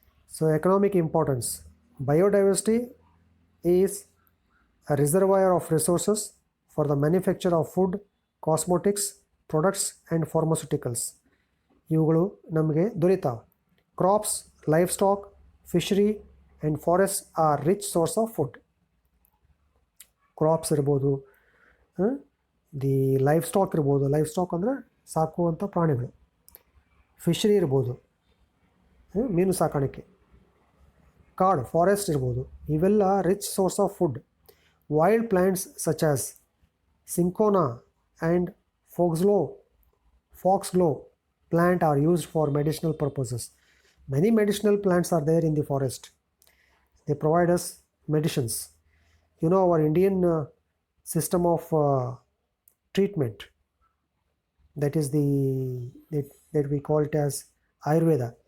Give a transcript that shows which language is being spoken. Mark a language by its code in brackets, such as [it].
[en] So economic importance. Biodiversity is a reservoir of resources for the manufacture of food, cosmetics, products and pharmaceuticals. [kn] ಇವುಗಳು ನಮಗೆ ದೊರೆತಾವೆ. [en] Crops, life stock, fishery and forest R rich source of food. [kn] Crops ಇರ್ಬೋದು, the life stock ಇರ್ಬೋದು, life stock ಅಂದರೆ ಸಾಕುವಂಥ ಪ್ರಾಣಿಗಳು, fishery ಇರ್ಬೋದು, ಮೀನು ಸಾಕಾಣಿಕೆ, ಕಾಡು ಫಾರೆಸ್ಟ್ ಇರ್ಬೋದು, ಇವೆಲ್ಲ [en] Rich source of food. Wild plants such as cinchona and foxglove plant are used for medicinal purposes. Many medicinal plants are there in the forest. They provide us medicines. You know, our Indian system of treatment, that is that we call it as Ayurveda.